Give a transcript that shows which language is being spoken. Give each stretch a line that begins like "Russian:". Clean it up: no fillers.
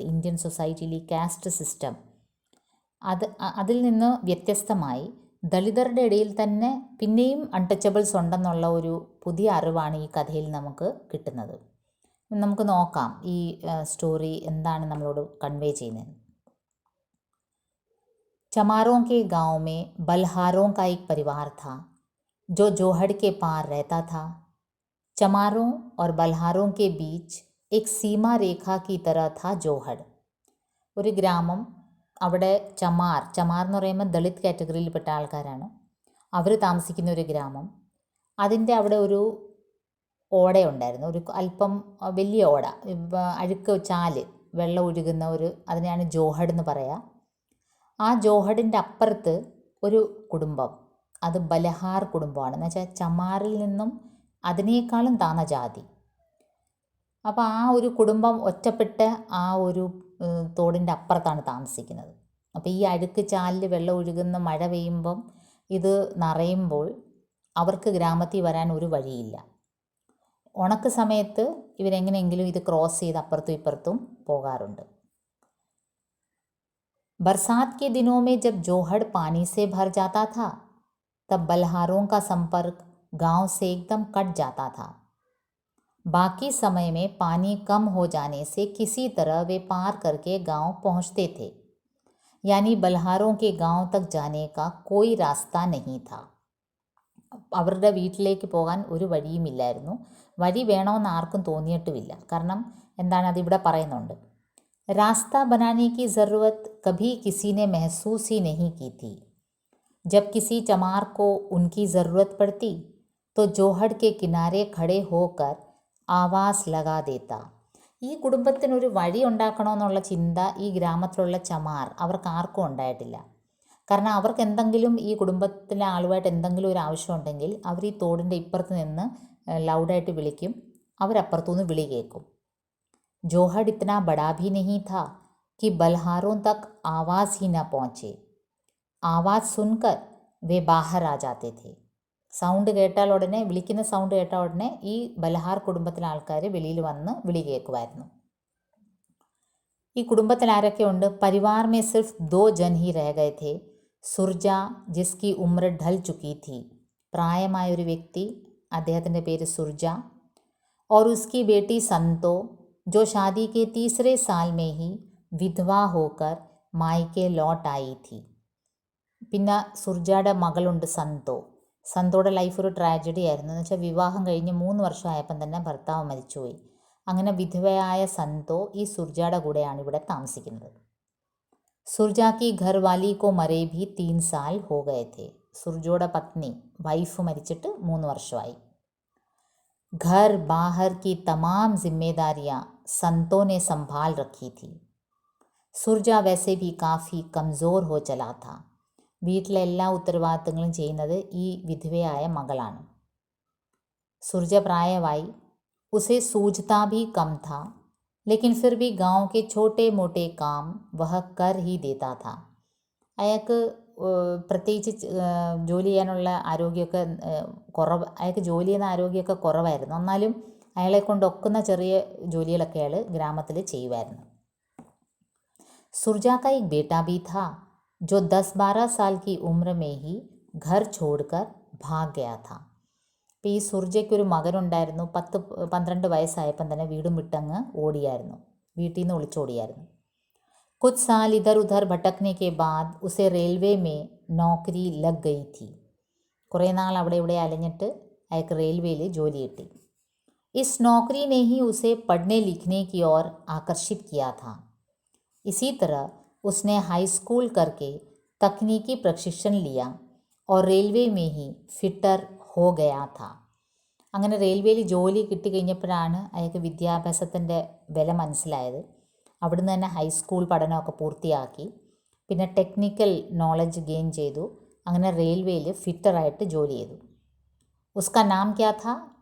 Malayalam: Indian സൊസൈറ്റിയിൽ ഈ caste system അതിൽ നിന്ന് വ്യത്യസ്തമായി ദളിതരുടെ ഇടയിൽ തന്നെ പിന്നെയും അൺടച്ചബിൾസ് ഉണ്ടെന്നുള്ള ഒരു പുതിയ അറിവാണ് ഈ കഥയിൽ നമുക്ക് കിട്ടുന്നത്. നമുക്ക് നോക്കാം ഈ സ്റ്റോറി എന്താണ് നമ്മളോട് കൺവേ ചെയ്യുന്നത്.
Hindi: चमारों के गांव में बलहारों का एक परिवार था जो जोहड़ के पार रहता था. चमारों और बल्हारों के बीच एक सीमा रेखा की तरह था जोहड़.
Malayalam: ഒരു ഗ്രാമം, അവിടെ ചമാർ എന്ന് പറയുമ്പോൾ ദളിത് കാറ്റഗറിയിൽപ്പെട്ട ആൾക്കാരാണ്. അവർ താമസിക്കുന്ന ഒരു ഗ്രാമം. അതിൻ്റെ അവിടെ ഒരു ഓടയുണ്ടായിരുന്നു, ഒരു അല്പം വലിയ ഓട, അഴുക്ക് ചാല്, വെള്ളം ഒഴുകുന്ന അതിനെയാണ് ജോഹഡ് എന്ന് പറയുക. ആ ജോഹഡിൻ്റെ അപ്പുറത്ത് ഒരു കുടുംബം, അത് ബലഹാർ കുടുംബമാണ്. എന്ന് വെച്ചാൽ ചമാറിൽ നിന്നും അതിനേക്കാളും താന്ന ജാതി. അപ്പോൾ ആ ഒരു കുടുംബം ഒറ്റപ്പെട്ട് ആ ഒരു തോടിൻ്റെ അപ്പുറത്താണ് താമസിക്കുന്നത്. അപ്പോൾ ഈ അഴുക്ക് ചാലിൽ വെള്ളം ഒഴുകുന്ന മഴ പെയ്യുമ്പം ഇത് നിറയുമ്പോൾ അവർക്ക് ഗ്രാമത്തിൽ വരാൻ ഒരു വഴിയില്ല. ഉണക്ക് സമയത്ത് ഇവരെങ്ങനെയെങ്കിലും ഇത് ക്രോസ് ചെയ്ത് അപ്പുറത്തും ഇപ്പുറത്തും പോകാറുണ്ട്.
Hindi: बरसात के दिनों में जब जोहड़ पानी से भर जाता था तब बल्हारों का संपर्क गांव से एकदम कट जाता था. बाकी समय में पानी कम हो जाने से किसी तरह वे पार करके गांव पहुंचते थे. यानी बल्हारों के गांव तक जाने का कोई रास्ता नहीं था.
Malayalam: അവരുടെ വീട്ടിലേക്ക് പോകാൻ ഒരു വഴിയുമില്ലായിരുന്നു. വഴി വേണമെന്ന് ആർക്കും തോന്നിയിട്ടുമില്ല. കാരണം എന്താണ്, അതിവിടെ പറയുന്നുണ്ട്.
Hindi: रास्ता बनाने की ज़रूरत कभी किसी ने महसूस ही नहीं की थी. जब किसी चमार को उनकी ज़रूरत पड़ती तो जोहड़ के किनारे खड़े होकर आवाज़ लगा देता.
Malayalam: ഈ കുടുംബത്തിനൊരു വഴി ഉണ്ടാക്കണമെന്നുള്ള ചിന്ത ഈ ഗ്രാമത്തിലുള്ള ചമാർ അവർക്ക് ആർക്കും ഉണ്ടായിട്ടില്ല. കാരണം അവർക്ക് എന്തെങ്കിലും, ഈ കുടുംബത്തിലെ ആളുമായിട്ട് എന്തെങ്കിലും ഒരു ആവശ്യമുണ്ടെങ്കിൽ അവർ ഈ തോടിൻ്റെ ഇപ്പുറത്ത് നിന്ന് ലൗഡായിട്ട് വിളിക്കും, അവരപ്പുറത്തുനിന്ന് വിളി കേൾക്കും.
Hindi: जोहड़ इतना बड़ा भी नहीं था कि बल्हारों तक आवाज़ ही न पहुँचे. आवाज़ सुनकर वे बाहर आ जाते थे.
Malayalam: സൗണ്ട് കേട്ടാൽ ഉടനെ, വിളിക്കുന്ന സൗണ്ട് കേട്ടാൽ ഉടനെ ഈ ബൽഹാർ കുടുംബത്തിലെ ആൾക്കാർ വെളിയിൽ വന്ന് വിളി കേൾക്കുമായിരുന്നു. ഈ കുടുംബത്തിൽ ആരൊക്കെയുണ്ട്?
Hindi: പരിവാർ में सिर्फ 2 जन ही रह गए थे. സുർജ ജിസ്കി ഉമ്ര ढल चुकी थी.
Malayalam: പ്രായമായൊരു വ്യക്തി, അദ്ദേഹത്തിൻ്റെ പേര് സുർജ.
Hindi: और उसकी बेटी संतो जो शादी के तीसरे साल में ही विधवा होकर मायके लौट आई थी.
Malayalam: പിന്നെ സുർജയുടെ മകളുണ്ട് സന്തോ. സന്തോയുടെ ലൈഫ് ഒരു ട്രാജഡി ആയിരുന്നു. എന്ന് വെച്ചാൽ വിവാഹം കഴിഞ്ഞ് 3 വർഷമായപ്പം തന്നെ ഭർത്താവ് മരിച്ചുപോയി. അങ്ങനെ വിധവയായ സന്തോ ഈ സുർജയുടെ കൂടെയാണ് ഇവിടെ താമസിക്കുന്നത്.
Hindi: സുർജാക്കി ഘർവാലി കോ മരേ ഭി 3 സാൽ ഹോ ഗയേ थे.
Malayalam: സുർജയുടെ പത്നി, വൈഫ് മരിച്ചിട്ട് 3 വർഷമായി.
Hindi: घर बाहर की तमाम जिम्मेदारियां संतों ने संभाल रखी थी. സുർജ वैसे भी काफ़ी कमज़ोर हो चला था.
Malayalam: വീട്ടിലെ എല്ലാ ഉത്തരവാദിത്തങ്ങളും ചെയ്യുന്നത് ഈ വിധവയായ മകളാണ്. സുർജ പ്രായമായി.
Hindi: उसे सूझता भी कम था लेकिन फिर भी गांव के छोटे मोटे काम वह कर ही देता था.
Malayalam: അയാൾക്ക് പ്രത്യേകിച്ച് ജോലി ചെയ്യാനുള്ള ആരോഗ്യമൊക്കെ അയാൾക്ക് ജോലി ചെയ്യുന്ന ആരോഗ്യമൊക്കെ കുറവായിരുന്നു. എന്നാലും അയാളെ കൊണ്ടൊക്കുന്ന ചെറിയ ജോലികളൊക്കെ അയാൾ ഗ്രാമത്തിൽ ചെയ്യുമായിരുന്നു.
Hindi: സുർജ का एक बेटा भी था जो 10-12 साल की उम्र में ही घर छोड़कर भाग गया था.
Malayalam: അപ്പോൾ ഈ സുർജയ്ക്കൊരു മകനുണ്ടായിരുന്നു. 10-12 വയസ്സായപ്പം തന്നെ വീടും വിട്ടങ്ങ് ഓടിയായിരുന്നു, വീട്ടിൽ നിന്ന് ഒളിച്ചോടിയായിരുന്നു.
Hindi: कुछ साल इधर उधर भटकने के बाद उसे रेलवे में नौकरी लग गई थी.
Malayalam: കുറേ നാൾ അവിടെ ഇവിടെ അലഞ്ഞിട്ട് അയാൾക്ക് റെയിൽവേയിൽ ജോലി കിട്ടി.
Hindi: इस नौकरी ने ही उसे पढ़ने लिखने की ओर आकर्षित किया था. इसी तरह उसने हाई स्कूल करके तकनीकी प्रशिक्षण लिया और रेलवे में ही फिटर हो गया था.
Malayalam: അങ്ങനെ റെയിൽവേയിൽ ജോലി കിട്ടിക്കഴിഞ്ഞപ്പോഴാണ് അയാൾക്ക് വിദ്യാഭ്യാസത്തിൻ്റെ വില മനസ്സിലായത്. അവിടുന്ന് തന്നെ ഹൈസ്കൂൾ പഠനമൊക്കെ പൂർത്തിയാക്കി. പിന്നെ ടെക്നിക്കൽ നോളജ് ഗെയിൻ ചെയ്തു. അങ്ങനെ റെയിൽവേയിൽ ഫിറ്ററായിട്ട് ജോലി ചെയ്തു.
Hindi: ഉസ്കാ നാം ക്യാ था?